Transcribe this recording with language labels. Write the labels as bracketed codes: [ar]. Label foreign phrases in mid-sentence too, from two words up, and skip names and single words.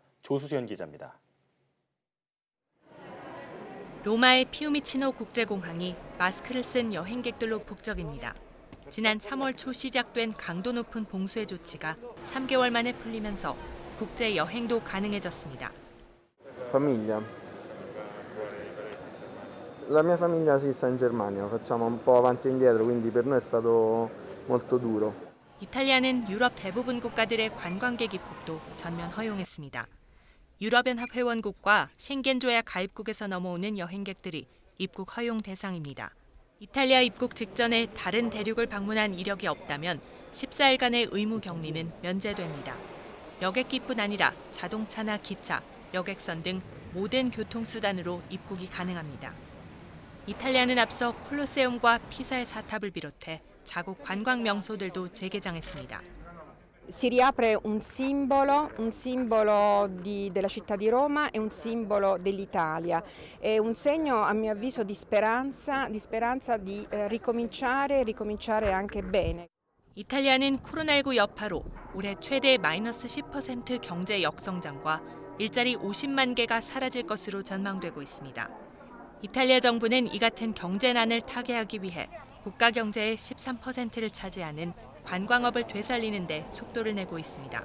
[ko] 조수현 기자입니다. 로마의 피우미치노 국제공항이 마스크를 쓴 여행객들로 북적입니다. 지난 3월 초 시작된 강도 높은 봉쇄 조치가 3개월 만에 풀리면서 국제 여행도 가능해졌습니다. [it] Famiglia. La mia famiglia si sta in Germania, facciamo un po' avanti e indietro, quindi per noi è stato molto duro. [ko] 이탈리아는 유럽 대부분 국가들의 관광객 입국도 전면 허용했습니다. 유럽연합 회원국과 쉥겐 조약 가입국에서 넘어오는 여행객들이 입국 허용 대상입니다. 이탈리아 입국 직전에 다른 대륙을 방문한 이력이 없다면 14일간의 의무 격리는 면제됩니다. 여객기뿐 아니라 자동차나 기차, 여객선 등 모든 교통수단으로 입국이 가능합니다. 이탈리아는 앞서 콜로세움과 피사의 사탑을 비롯해 자국 관광 명소들도 재개장했습니다. [it] si riapre un simbolo della città di Roma e un simbolo dell'Italia. È un segno, a mio avviso, di speranza di ricominciare anche bene. [ko] 이탈리아는 코로나19 여파로 올해 최대 마이너스 10% 경제 역성장과 일자리 50만 개가 사라질 것으로 전망되고 있습니다. 이탈리아 정부는 이 같은 경제난을 타개하기 위해 국가 경제의 13%를 차지하는 관광업을 되살리는 데 속도를 내고 있습니다.